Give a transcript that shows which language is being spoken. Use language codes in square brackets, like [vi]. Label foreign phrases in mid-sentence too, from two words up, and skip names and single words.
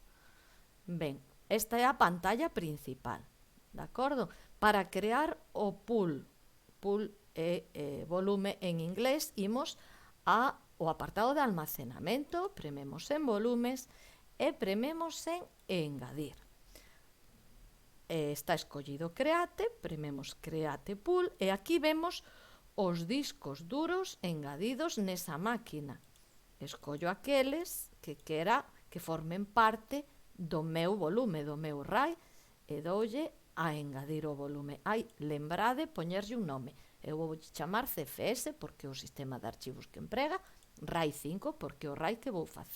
[gl] Ben, esta é a pantalla principal, de acordo? Para crear o pool é volume en inglés, imos ao apartado de almacenamento, prememos en volumes e prememos en engadir. Está escollido create, prememos [en] create pool [gl] e aquí vemos os discos duros engadidos nesa máquina. Escollo aqueles que quera que formen parte do meu volume, do meu RAID, e doulle a engadir o volume. Lembrade poñerlle un nome. Eu vou chamar CFS porque é o sistema de archivos que emprega, RAID 5 porque é o RAID que vou facer.